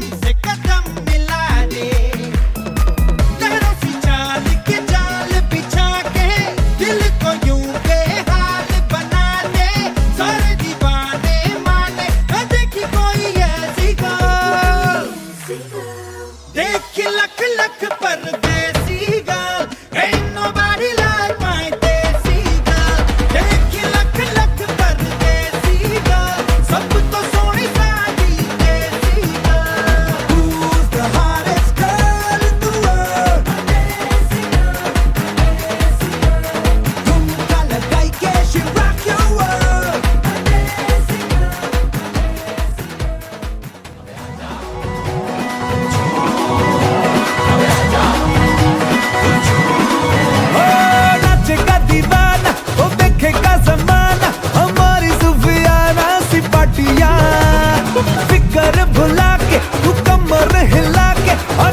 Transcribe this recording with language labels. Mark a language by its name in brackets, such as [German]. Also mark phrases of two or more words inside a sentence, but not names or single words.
[Hindi] से कदम मिला दे लहरों सी चाल के जाल बिछा के दिल को यूं बेहाल बना दे सारे दीवाने माने न देखी कोई ऐसी गर्ल देख लख लख परदेसी [English] girl ain't nobody like my desi girl [Hindi] देख लख लख परदेसी girl सब तो सोनी सादी देसी girl [English] who's the hottest girl in the world desi girl [Hindi] झुमका लगाई के [English] she rock your world desi [Hindi] नाचेगा दीवाना वो देखेगा जमाना हमारी सुफियाना सी पाटिया फिकर भुला के तू कमर हिला के और